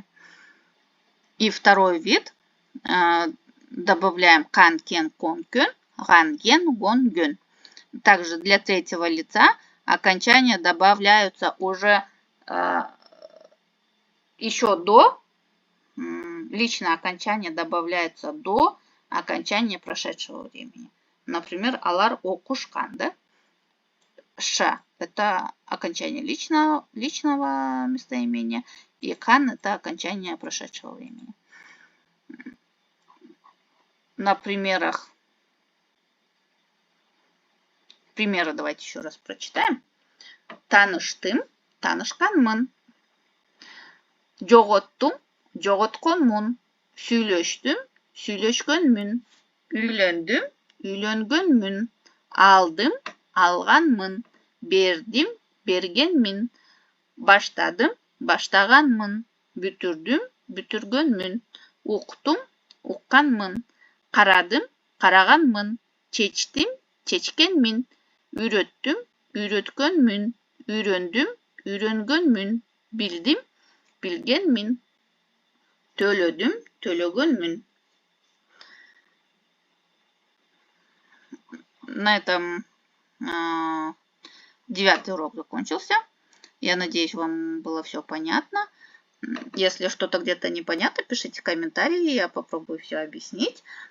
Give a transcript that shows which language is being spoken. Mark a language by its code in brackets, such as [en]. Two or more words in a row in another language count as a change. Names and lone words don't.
[ru] И второй вид добавляем кан, кен, кон, кön, ган, ген, гон, гön. Также для третьего лица окончания добавляются уже еще до, личное окончание добавляется до окончания прошедшего времени. Например, [ky] алар окушкан, да? [ru] Ш – это окончание личного местоимения, и кан – это окончание прошедшего времени. На примеры давайте еще раз прочитаем. [ky] Таныштым, танышканмын. Жоғоттум, жоғотконмун. Сүйлөштүм, сүйлөшкөнмүн. Үйлөндүм, үйлөнгөнмүн. Алдым, алганмын. Бердим, бергенмин. Баштадым, баштаганмын. Бүтүрдүм, бүтүргөнмүн. Уктум, укканмын. Карадым, караганмын. Чечтим, чечкенмин. Үйрөттүм, үйрөткөнмүн. Үйрөндүм, үйрөнгөнмүн. Билдим, билгенмин. Төлөдүм, төлөгөнмүн. [ru] На этом 9-й урок закончился. Я надеюсь, вам было все понятно. Если что-то где-то непонятно, пишите комментарии, я попробую все объяснить.